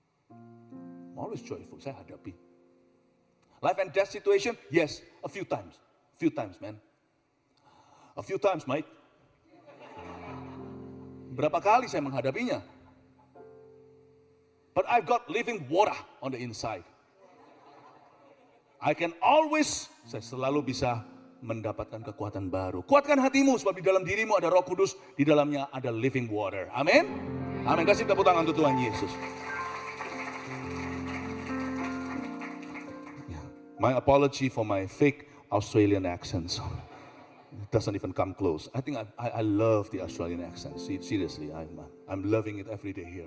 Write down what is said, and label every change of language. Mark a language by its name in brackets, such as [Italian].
[English] I'm always joyful, [Indonesian] saya hadapi. [English] Life and death situation, yes, a few times, man. A few times, mate. [Indonesian] Berapa kali saya menghadapinya. [English] But I've got living water on the inside. I can always, [Indonesian] saya selalu bisa mendapatkan kekuatan baru. Kuatkan hatimu sebab di dalam dirimu ada Roh Kudus, di dalamnya ada [English] living water. [Indonesian] Amin. Amin. Kasih tepuk tangan untuk Tuhan Yesus. [English] My apology for my fake Australian accent. It doesn't even come close. I think I love the Australian accent. Seriously, I'm loving it every day here.